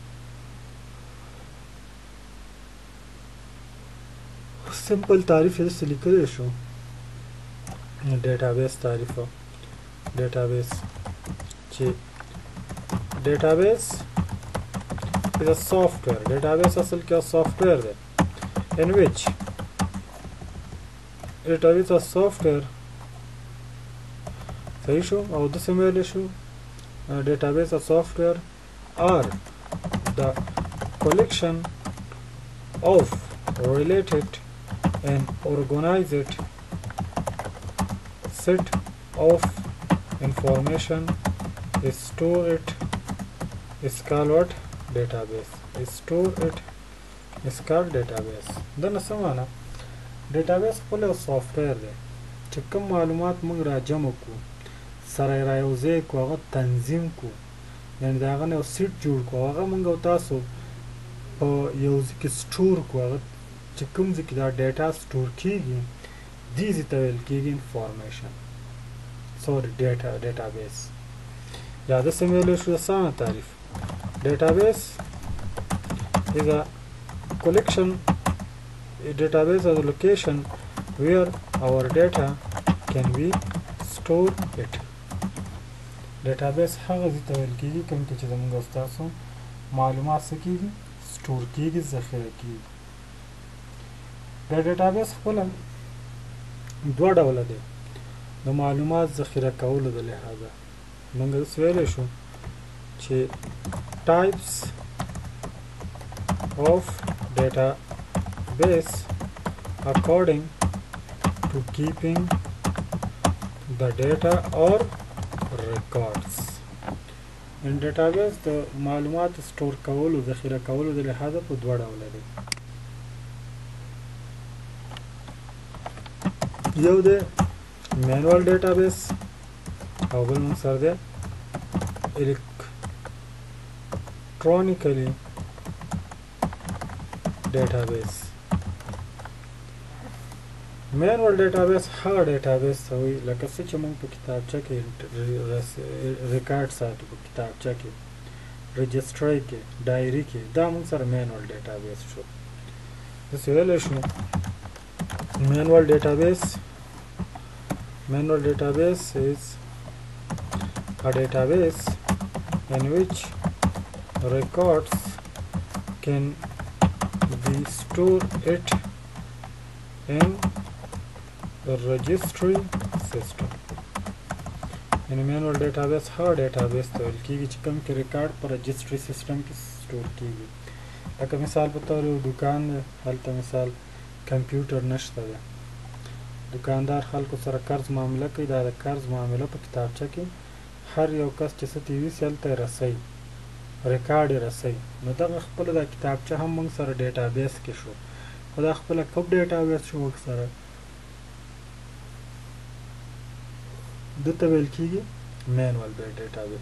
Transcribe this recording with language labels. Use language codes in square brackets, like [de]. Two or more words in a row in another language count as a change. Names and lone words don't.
[ps] سمپل تعریف یې داسې لیکلی شو ډیټابیس تعریف ډیټابیس چې ډیټابیس is a software. [en] Database [ps] اصل کې [en] software دی in which database is software. [ps] صحیح شو او د سمېل شو [en] database is software or the collection of related and organized set of information is stored is called what? Database. Store it is called database. [ps] دا نه څه معنا database خپل یو سافټویر دی چې کوم معلومات موږ را جمع کړو سره یې را یوځای کړو هغه تنظیم کړو یعنې د هغه نه یو سیټ جوړ کړو هغه موږ او تاسو په یو ځای کې سټور کړو هغه چې کوم ځای کې دا ډیټا سټور کېږي دې ځای ته ویل کېږي [en] information database. [ps] یا داسې ویلی شو اسانه تعریف [en] database is a collection. A database is a location where our data can be stored it. [ps] database هغه ځای ته ویل کېږي کوم کې چې زموږ او ستاسو معلومات څه کېږي سټور کېږي ذخیره کېږي. دا database خپله دوه ډوله دی د معلومات ذخیره کولو د لحاظه موږ داسې ویلی شو چې [en] types of database according to keeping the data or records. in database [ps] د معلومات سټور کولو ذخیره کولو د لحاظه په دوه ډوله دی. یو دی [en] manual database [ps] او بل موږ سره دی [en] electronically database. manual database [ps] هغه database ته وایي لکه څه چې موږ په کتابچه کې ریکارډ ساتو په کتابچه کې رجسټرۍ کې ډایري کې دا موږ سره [en] manual database [ps] شو. داسې ویلی شو [en] manual database is a database in which records can be stored in the registry system. in manual database [ps] هغه database ته ویل کېږي چې کوم کې ریکارډ په رجسټري سیسټم کې سټور کېږي. لکه مثال په طور یو دکان دی هلته مثال کمپیوټر نشته دی دکاندار خلکو سره قرض معامله کوي دا د قرض معامله په کتابچه کې هر یو کس چې څه تیویسي هلته یې رسوي ریکارډ یې رسوي نو دغه خپله دا کتابچه هم موږ سره ډیټابیس کې شو خو دا خپله کوم ډیټابیس شو موږ سره ده ته ویل کېږي [en] manual database.